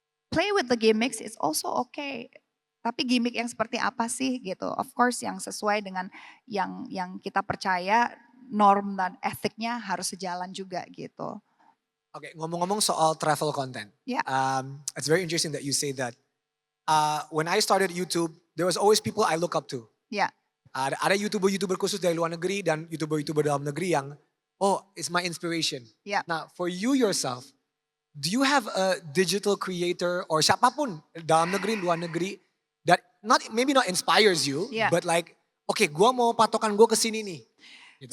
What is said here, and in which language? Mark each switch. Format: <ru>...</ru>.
<en>Play with the gimmicks is also okay.</en> <id>Tapi gimmick yang seperti apa sih gitu.</id> <en>Of course</en> <id>yang sesuai dengan yang kita percaya, norm dan etiknya harus sejalan juga gitu. Oke, ngomong-ngomong soal travel content.</id> <en>Yeah. It's very interesting that you say that. When I started YouTube, there was always people I look up to.</en> <id>Ya. Ada YouTuber khusus dari luar negeri dan YouTuber dalam negeri yang,</id> <en>oh, it's my inspiration.</en> <id>Ya.</id> <en>Nah, for you yourself, do you have a digital creator or</en> <id>siapapun dalam negeri, luar negeri</id> <en>that maybe not inspires you, Yeah. but like, okay,</en> <id>gue mau patokan gue ke sini nih. Gitu.</id>